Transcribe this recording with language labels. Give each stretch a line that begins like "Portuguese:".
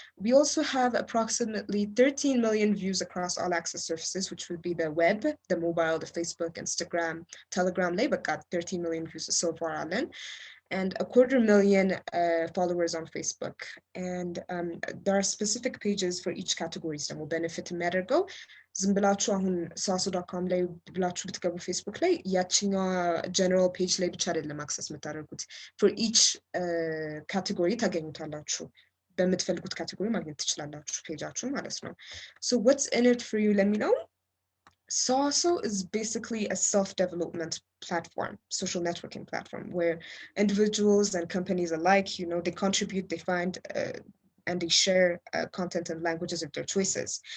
English: We also have approximately 13 million views across all access surfaces, which would be the web, the mobile, the Facebook, Instagram, Telegram. But got 13 million views so far on then. And 250,000 followers on Facebook. And there are specific pages for each category.
Amharic: So will benefit የሚያደርገው ዝም ብላችሁ አሁን saso.com ላይ ብላችሁ ብትገቡ Facebook ላይ ያቺኛ general page ላይ ብቻ አይደለም access የምታደርጉት. For each category ታገኙታላችሁ. በምትፈልጉት category ማግኘት ትችላላችሁ ፔጃችሁን ማለት ነው.
English: So what's in it for you? Let me know. SOSO is basically a self-development platform, social networking platform, where individuals and companies alike, you know, they contribute, they find, and they share content and languages of their choices.